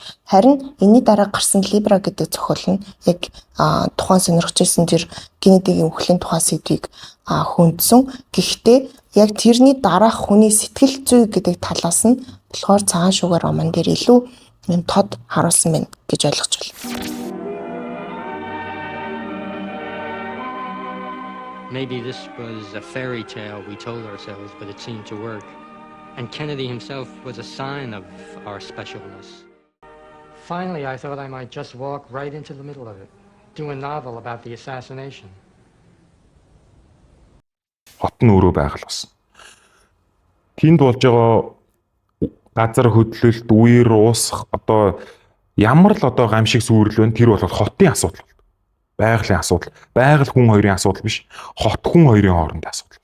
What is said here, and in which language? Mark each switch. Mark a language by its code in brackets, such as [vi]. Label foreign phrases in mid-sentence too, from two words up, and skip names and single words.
[mn] Харин энэний дараа гарсан Либра гэдэг зохиол нь яг тухайн сонирхож ирсэн тэр Кеннедигийн үхлийн тухай сэдвийг хүндсэн. Гэхдээ яг тэрний дараах хүний сэтгэл зүй гэдэг талаас нь болохоор цагаан шугам роман дээр илүү юм тод харуулсан байна гэж ойлгож байна. [en] Maybe this was a fairy tale we told ourselves, but it seemed to work. And Kennedy himself was a sign of our specialness. Finally, I thought I might just walk right into the middle of it, do a novel about the assassination. [mn] Хот нь өөрөө байгаль болсон. Тэнд болж байгаа газар хөдлөлт, үер уусах одоо ямар л одоо гамшиг сүрэл вэ? Тэр бол хотын асуудал. Байгалийн асуудал. Байгаль хүн хоёрын асуудал биш. Хот хүн хоёрын хоорондын асуудал.